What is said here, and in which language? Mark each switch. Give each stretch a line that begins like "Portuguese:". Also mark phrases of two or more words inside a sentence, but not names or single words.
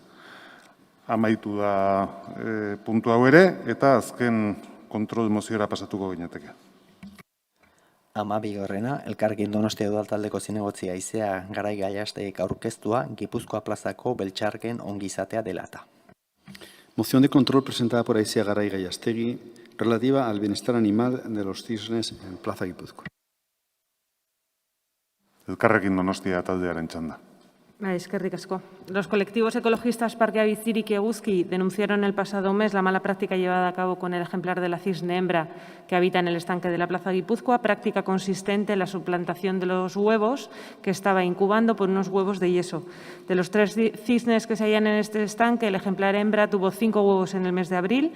Basque: Amaitu da puntu hau ere, eta azken kontrol moziora pasatuko ginateke. 12. Elkarrekin Donostia Udaltaldeko zinegotzia Aizea Garai Gallasteek aurkeztua Gipuzkoa plazako Beltxarken ongizatea delata.
Spanish: Moción de control presentada por Aizea Garay Gallastegui relativa al bienestar animal de los cisnes en Plaza Guipúzcoa.
Basque: Elkarrekin Donostia taldearen txanda. Eskerrik asko.
Spanish: Los colectivos ecologistas Parkea Bizirik y Eguzki denunciaron el pasado mes la mala práctica llevada a cabo con el ejemplar de la cisne hembra que habita en el estanque de la Plaza Guipúzcoa, práctica consistente en la suplantación de los huevos que estaba incubando por unos huevos de yeso. De los 3 cisnes que se hallan en este estanque, el ejemplar hembra tuvo 5 huevos en el mes de abril.